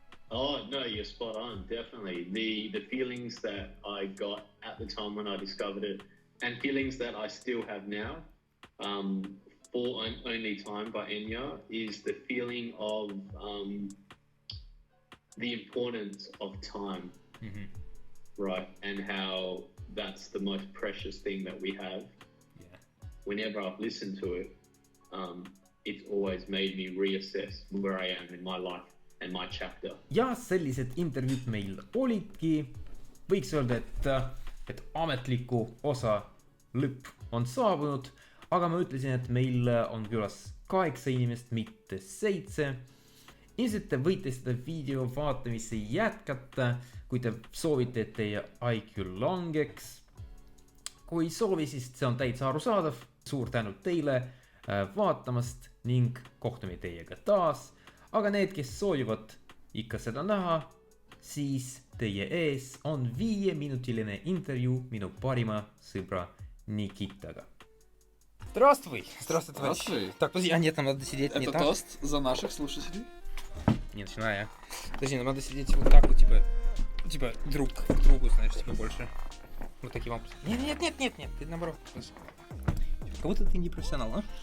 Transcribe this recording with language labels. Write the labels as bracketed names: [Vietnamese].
[English] Oh, no, you're spot on, definitely. The feelings that I got at the time when I discovered it and feelings that I still have now, for Only Time by Enya, is the feeling of the importance of time, right? And how that's the most precious thing that we have. Yeah. Whenever I've listened to it, it's always made me reassess where I am in my life and my chapter. [Estonian] Ja sellised intervjuud meil olidki. Võiks öelda, et ametliku osa lõpp on saabunud. Aga ma ütlesin, et meil on külas 8 inimest, mitte 7. Ilmselt te võite seda video vaatamisse jätkata, kui te soovite, et teie IQ langeks. Kui soovi, siis see on täitsa arusaadav. Suur tänu teile vaatamast ning kohtume teiega taas. Aga need, kes soovivad ikka seda näha, siis teie ees on 5-minutiline intervjuu minu parima sõbra Nikitaga. [Russian] Здравствуй. Здравствуй. Так, подожди, нет, нам надо сидеть не так. Это тост за наших слушателей? Не начинай, а. Подожди, нам надо сидеть вот так вот, типа друг к другу, знаешь, типа больше. Вот таким образом. Нет, ты наоборот. Как будто ты не профессионал, а?